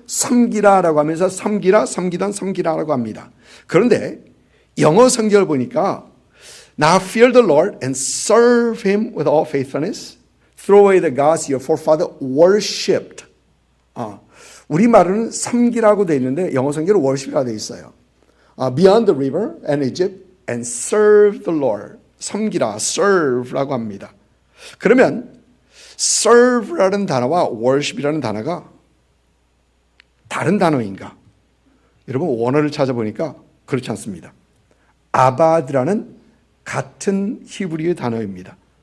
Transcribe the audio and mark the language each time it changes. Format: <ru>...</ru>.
<ko>섬기라라고 하면서 섬기라, 섬기던, 섬기라라고 합니다. 그런데 영어 성경을 보니까</ko> <en>Now fear the Lord and serve Him with all faithfulness. Throw away the gods your forefather worshipped.</en> <ko>우리말로는 섬기라고 되어 있는데 영어 성경은 worship이라고 되어 있어요.</ko> <en>Beyond the river and Egypt and serve the Lord.</en> <ko>섬기라, serve라고 합니다. 그러면 serve라는 단어와 worship이라는 단어가 다른 단어인가? 여러분 원어를 찾아보니까 그렇지 않습니다. 아바드라는 같은 히브리어 단어입니다.</ko>